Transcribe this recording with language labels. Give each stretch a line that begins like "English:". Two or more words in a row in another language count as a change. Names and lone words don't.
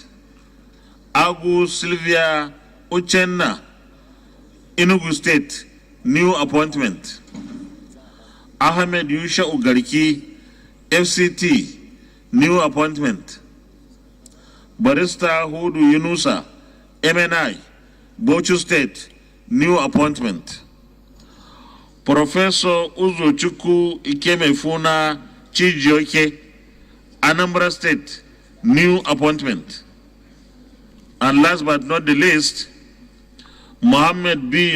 English: Agu Sylvia Uchenna, Enugu State, new appointment. Ahmed Yusha Ugariki, FCT, new appointment. Barrister Hudu Yunusa, MNI, Bochu State, new appointment. Professor Uzochukwu Ikemefuna Chijioke, Anambra State, new appointment. And last but not the least, Mohammed B.